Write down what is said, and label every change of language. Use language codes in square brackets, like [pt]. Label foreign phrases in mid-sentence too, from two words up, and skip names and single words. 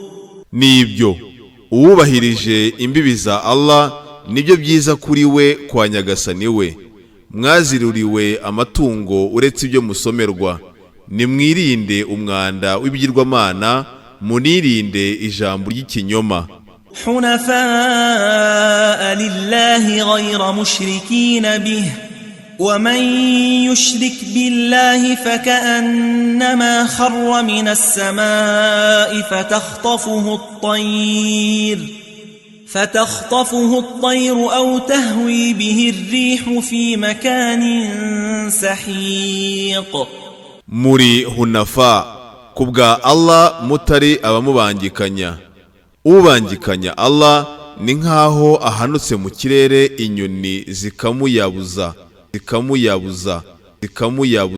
[rw] Nibyo uwubahirije imbibi za Allah nibyo byiza kuri we kwa nyagasani we. Mwaziruriwe amatungo uretse ibyo musomerwa, nimwirinde umwanda w'ibigirwamana, munirinde ijambo ry'ikinyoma. [ar] حنفاء لله غير مشركين به ومن يشرك بالله فكأنما خر من السماء فتخطفه الطير أو تهوي به الريح في مكان سحيق. [rw] Muri hunafa kubwa Allah mutari abamubangikanya. Ubangikanya Allah ni nkaho ahanutse mu kirere inyoni zikamuyabuza.